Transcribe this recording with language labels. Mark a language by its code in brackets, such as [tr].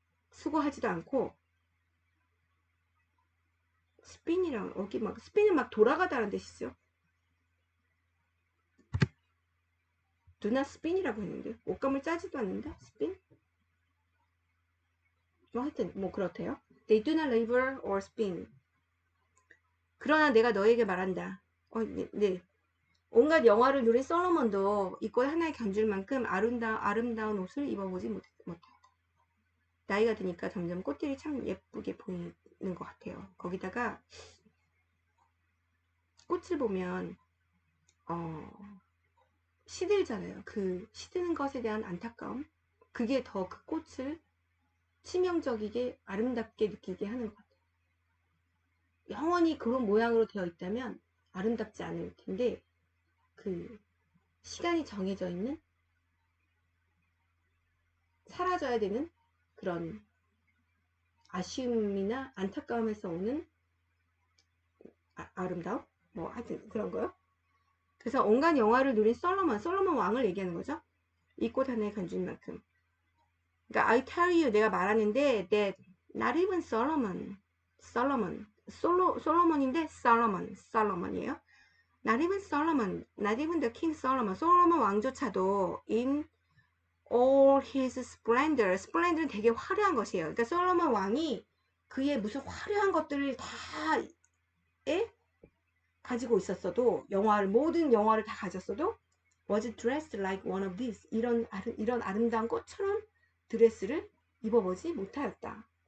[ko] 수고하지도 않고 spin이랑 여기 막 spin은 막 돌아가다라는 뜻이죠. do not spin이라고 했는데 옷감을 짜지도 않는다. spin? 뭐 하여튼 뭐 그렇대요. [en] They do not labor or spin. [ko] 그러나 내가 너에게 말한다. 네. 온갖 영화를 누린 솔로몬도 이 꼴 하나에 견줄 만큼 아름다운 옷을 입어보지 못했다. 나이가 드니까 점점 꽃들이 참 예쁘게 보이는 것 같아요. 거기다가 꽃을 보면 시들잖아요. 그 시드는 것에 대한 안타까움, 그게 더 그 꽃을 치명적이게 아름답게 느끼게 하는 것 같아요. 영원히 그런 모양으로 되어 있다면 아름답지 않을 텐데, 그 시간이 정해져 있는, 사라져야 되는 그런 아쉬움이나 안타까움에서 오는 아름다움? 뭐 하여튼 그런 거요. 그래서 온갖 영화를 누린 솔로몬 왕을 얘기하는 거죠. 이 꽃 하나에 간줄 만큼. 그러니까 [en] I tell you, [ko] 내가 말하는데 [en] that not even [ko] 솔로몬인데 솔로몬이에요. [en] Not even Solomon, not even the King Solomon. [ko] 솔로몬 왕조차도 [en] in all his splendor. [ko] splendor는 되게 화려한 것이에요. 그러니까 솔로몬 왕이 그의 무슨 화려한 것들을 다 가지고 있었어도, 모든 영화를 다 가졌어도 [en] was dressed like one of these. [ko] 이런 아름다운 꽃처럼 드레스를 입어보지 못하였다.